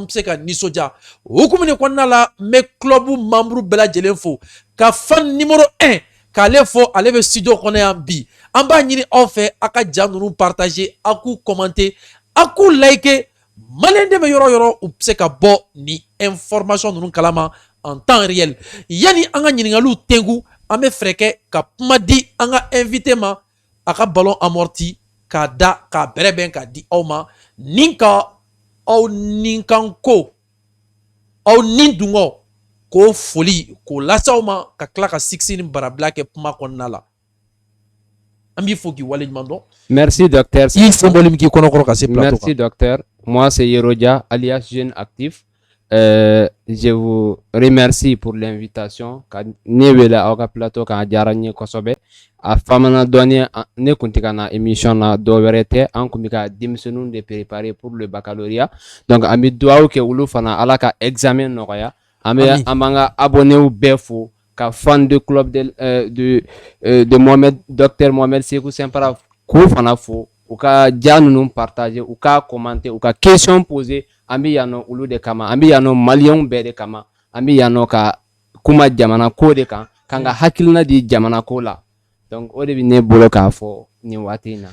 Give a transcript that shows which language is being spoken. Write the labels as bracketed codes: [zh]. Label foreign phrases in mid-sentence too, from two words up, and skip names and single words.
[bm] bɛ se ka nisɔndiya o hukumu de kɔnɔna la n bɛ [fr] club membre [bm] bɛɛ lajɛlen fo ka fan numéro 1 k'ale fɔ ale bɛ studio kɔnɔ yan bi an b'a ɲini aw fɛ a ka ja ninnu partager a k'u commenter a k'u liker maliyɛnden bɛ yɔrɔ o yɔrɔ u bɛ se ka bɔ ni information ninnu kalama [fr] en temps réel [bm] yani an ka ɲininkaliw tɛnku an bɛ fɛɛrɛ kɛ ka kuma di an ka invité ma a ka [fr] ballon amorti [bm] k'a da k'a bɛrɛbɛn k'a di aw ma ni ka aw ninkanko aw nin dungɔ k'o foli k'o lase aw ma ka tila ka siksi ni barabila kɛ kuma kɔnɔna la an b'i fo k'i waleɲuman dɔn. [fr] Merci docteur. [bm] I symbole min k'i kɔnɔkɔrɔ ka se plateau kan. [fr] Merci docteur. Moi c'est Yerodia alias Jeune Actif. Je vous remercie pour l'invitation [bm] ka ne wele aw ka plateau kan a diyara n ye kosɛbɛ a famana dɔɔni ne kun tɛ ka na émission na dɔ wɛrɛ tɛ an kun bɛ ka denmisɛnninw de préparer [fr] pour le baccalauréat [bm] donc an bɛ dugawu kɛ olu fana ala ka examen nɔgɔya an b'an ka abonnés bɛɛ fo ka [fr] fan de club [bm] de Mohamed docteur Mohamed Sekou Simpara k'u fana fo u ka ja ninnu partager u ka commenter u ka [fr] question poser [bm] an bɛ yan nɔ olu de kama an bɛ yan nɔ maliyɛnw bɛɛ de kama an bɛ yan nɔ ka kuma jamana ko de kan k'an ka hakilina di jamana ko la donc o de bɛ ne bolo k'a fɔ nin waati in na.